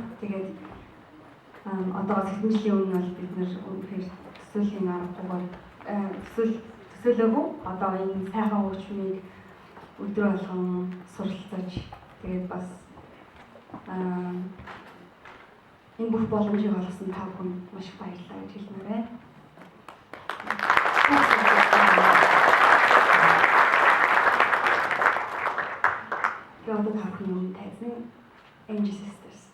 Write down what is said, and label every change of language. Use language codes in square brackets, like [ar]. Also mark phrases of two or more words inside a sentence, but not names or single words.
[mn] Тэгээд одоо хэдэн жилийн өмнө бол бид нэр үнэхээр төсөөлийн аргагүйгээр төсөөлөөгүй одоо энэ сайхан хөгжмийг өдөр болгон суралцаж тэгээд бас энэ бүх боломжийг олгосон та бүхэнд маш их баярлалаа гэж хэлмээр байна. [de] Ich glaube, wir haben nun Tänzen Angel Sisters.